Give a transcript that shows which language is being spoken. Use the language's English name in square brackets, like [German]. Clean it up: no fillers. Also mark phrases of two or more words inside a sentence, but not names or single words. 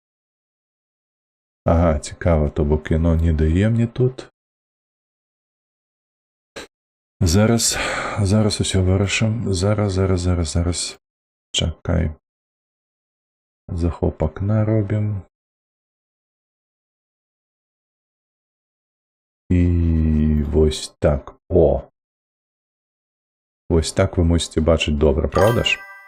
[Ukrainian] Ага, цікаво, то бо кіно не дає мені тут. [Belarusian] Зараз усё вырашым. Зараз. Чакай. Захоп акна робім. І вось так. О! Вось так вы можете бачыць добра, правда ж?